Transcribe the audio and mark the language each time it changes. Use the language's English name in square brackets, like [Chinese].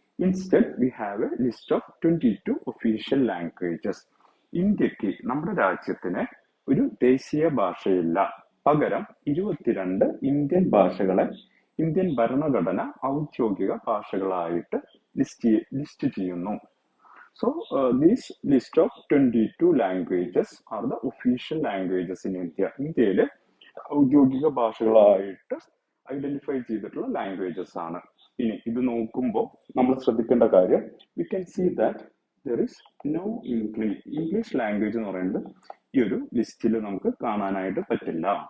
[English] Instead we have a list of 22 official languages. [Malayalam] ഇന്ത്യക്ക്, നമ്മുടെ രാജ്യത്തിന് ഒരു ദേശീയ ഭാഷയില്ല. പകരം 22 ഇന്ത്യൻ ഭാഷകളെ ഇന്ത്യൻ ഭരണഘടന ഔദ്യോഗിക ഭാഷകളായിട്ട് ലിസ്റ്റ് ചെയ്യുന്നു. [English] So this list of 22 languages are the official languages in India. [Malayalam] ഇന്ത്യയിലെ ഔദ്യോഗിക ഭാഷകളായിട്ട് ഐഡന്റിഫൈ ചെയ്തിട്ടുള്ള ലാംഗ്വേജസ് ആണ്. ഇനി ഇത് നോക്കുമ്പോൾ നമ്മൾ ശ്രദ്ധിക്കേണ്ട കാര്യം, [English] we can see that there is no English language [Malayalam] എന്ന് പറയുന്നത് ഈ ഒരു ലിസ്റ്റിൽ നമുക്ക് കാണാനായിട്ട് പറ്റില്ല.